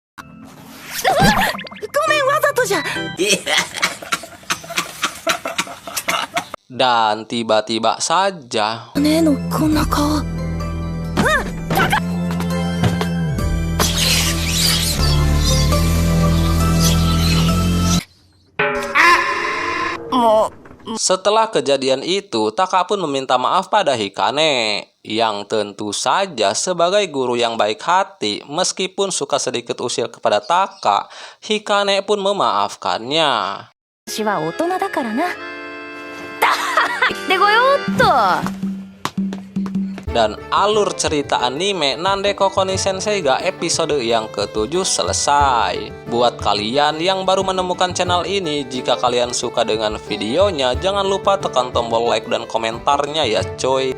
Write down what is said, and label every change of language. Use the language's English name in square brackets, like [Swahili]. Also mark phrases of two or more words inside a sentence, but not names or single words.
[Indonesian] Dan tiba-tiba saja setelah kejadian itu, Taka pun meminta maaf pada Hikane, yang tentu saja sebagai guru yang baik hati, meskipun suka sedikit usil kepada Taka, Hikane pun memaafkannya. [Japanese] 私は大人だからな。行ってこようっと。 [Indonesian] Dan alur cerita anime Nandeko Koni Sensei ga episode yang ke-7 selesai. Buat kalian yang baru menemukan channel ini, jika kalian suka dengan videonya, jangan lupa tekan tombol like dan komentarnya ya coy.